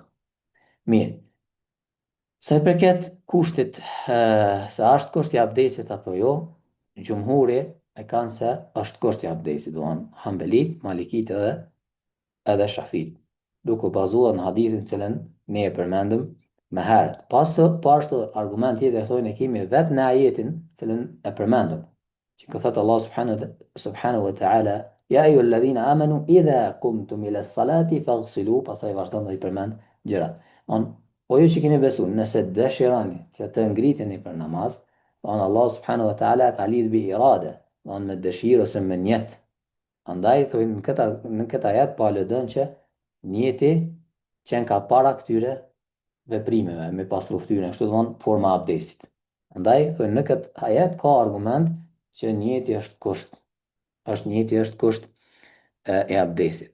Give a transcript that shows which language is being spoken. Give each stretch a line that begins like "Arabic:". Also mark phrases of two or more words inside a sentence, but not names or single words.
Albanian: Mirë, sa i përket kushtit, se është kushti i abdesit apo jo, gjumhuri e kanë se është kushti i abdesit, do anë Hanbelit, Malikit edhe Shafit, duke bazuar në hadithin cilën ne e përmendëm më herët. Po ashtu argument tjetër thonë e kemi vetë në ajetin cilën e përmendëm, që ka thëtë
Arabic: الله سبحانه وتعالى يا أيها الذين آمنوا إذا قمتم إلى الصلاة فاغسلوا,
Albanian: pastaj vazhdon dhe i përmend gjërat. O ju që keni besu, nëse dëshirani që të ngriteni për namaz,
Arabic: الله سبحانه وتعالى
Albanian: ka lidh
Arabic: بإرادة,
Albanian: me dëshirë ose me njet. Andaj thonë në këtë ajet po aludon që njeti qenë ka para këtyre veprimeve me pastru fytyrën, kështu domthon forma e abdesit. Andaj thonë në këtë ajet ka argument që njeti është kusht e abdesit.